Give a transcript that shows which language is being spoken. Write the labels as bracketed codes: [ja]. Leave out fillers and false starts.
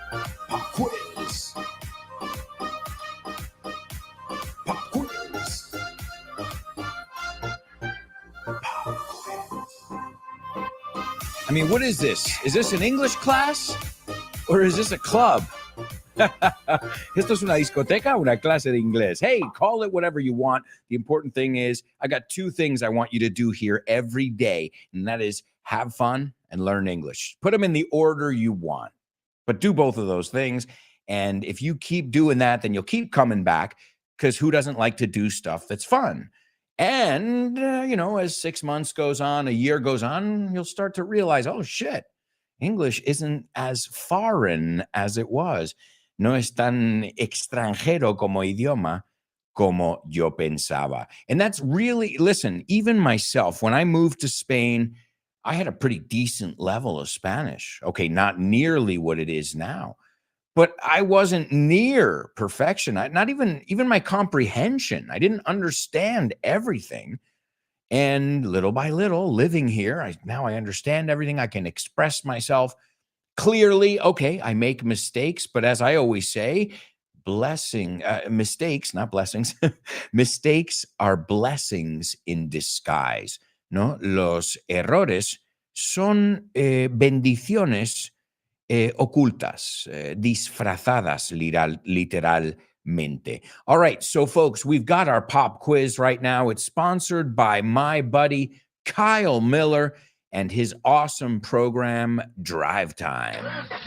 [en] Pop quiz. Pop quiz. I mean, what is this? Is this an English class or is this a club? [es] Esto es una discoteca, una clase de inglés. [en] Hey, call it whatever you want. The important thing is I got 2 things I want you to do here every day, and that is have fun and learn English. Put them in the order you want, but do both of those things. And if you keep doing that, then you'll keep coming back because who doesn't like to do stuff that's fun? And, as 6 months goes on, a year goes on, you'll start to realize, oh, shit, English isn't as foreign as it was. [es] No es tan extranjero como idioma como yo pensaba. [en] And that's really, listen, even myself, when I moved to Spain, I had a pretty decent level of Spanish. Okay, not nearly what it is now, but I wasn't near perfection. Not even my comprehension. I didn't understand everything. And little by little, living here, now I understand everything. I can express myself clearly. Okay, I make mistakes, but as I always say, mistakes, not blessings, mistakes are blessings in disguise. [es] No, los errores son bendiciones ocultas, disfrazadas literalmente. [en] All right, so folks, we've got our pop quiz right now. It's sponsored by my buddy Kyle Miller and his awesome program, Drive Time.